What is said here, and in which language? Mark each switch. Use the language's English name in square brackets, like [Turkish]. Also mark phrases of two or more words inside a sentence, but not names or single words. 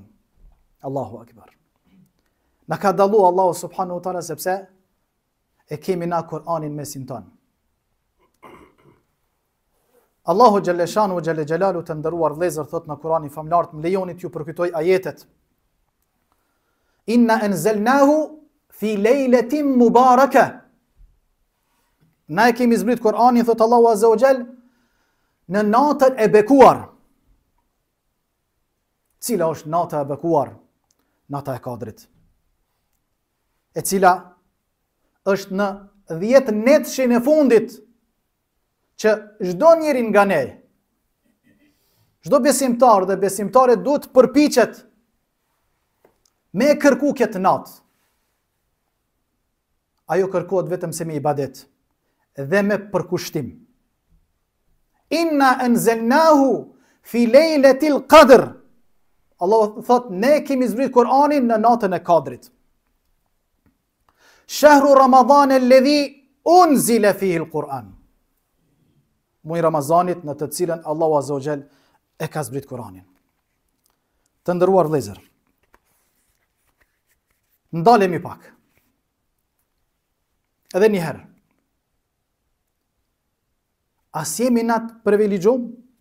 [Arabic] الله أكبر. [Albanian] Na ka dallu [Arabic] الله سبحانه وتعالى [Albanian] sepse e kemi na Kur'anin mesin tonë. [Arabic] الله جل شأنه وجل جلاله [Albanian] të nderuar vëllezër thot në Kur'anin famlar, më lejoni t'ju përkujtoj ajetet. [Arabic] إنا أنزلناه في ليلة مباركة. [Albanian] Na e kemi zbrit Kur'anin, thot Allahu [Arabic] عز وجل, [Albanian] në natën e bekuar. Cila është nata e bekuar? Nata e Kadrit. E cila është në 10 netshin e fundit, që çdo njeri nga ne, çdo besimtar dhe besimtare duhet përpiqet me kërku këtë natë. Ajo kërkohet vetëm se me ibadet dhe me përkushtim. [Arabic] إنا أنزلناه في ليلة القدر. [Albanian] Allah thot, ne kemi zbrit Kur'anin në natën e Kadrit. [Arabic] شهر رمضان الذي أنزل فيه القرآن. [Albanian] Muaj Ramazanit në të cilën [Arabic] الله عز وجل [Albanian] e ka zbrit Kur'anin. Të nderuar vëllezër, ndalemi pak. Edhe një herë. As jemi na të privilegjum?